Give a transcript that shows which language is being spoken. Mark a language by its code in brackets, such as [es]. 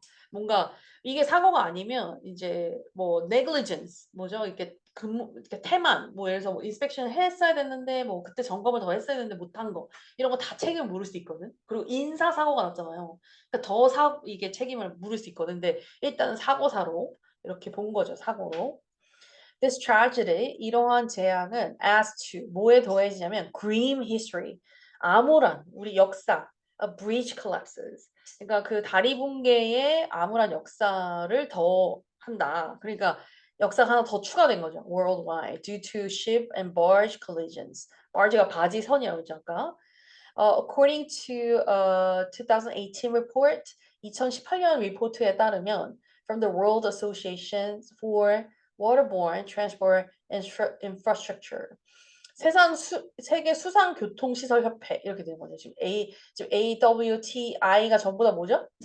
[ko] 뭔가 이게 사고가 아니면 이제 뭐 negligence 뭐죠? 이렇게 이렇게 태만 뭐 예를 들어서 뭐 인스펙션 했어야 됐는데 뭐 그때 점검을 더 했어야 됐는데 못한 거 이런 거 다 책임을 물을 수 있거든. 그리고 인사 사고가 났잖아요. 그러니까 이게 책임을 물을 수 있거든. 근데 일단은 사고사로 이렇게 본 거죠. 사고로. [en] This tragedy, [ko] 이러한 재앙은 [en] as to [ko] 뭐에 더해지냐면 [en] grim history, [ko] 암울한 우리 역사, [en] a breach collapses. [ko] 그러니까 그 다리 붕괴의 암울한 역사를 더 한다. 그러니까 역사가 하나 더 추가된 거죠. [en] Worldwide due to ship and barge collisions. [ko] barge가 바지선이라고 했죠 아까. [en] According to a 2018 report, [ko] 2018년 리포트에 따르면 [en] from the World Association for Waterborne Transport Infrastructure. [ko] 세계 수상교통시설협회 이렇게 되는 거죠. 지금 AWTI가 전부 다 뭐죠?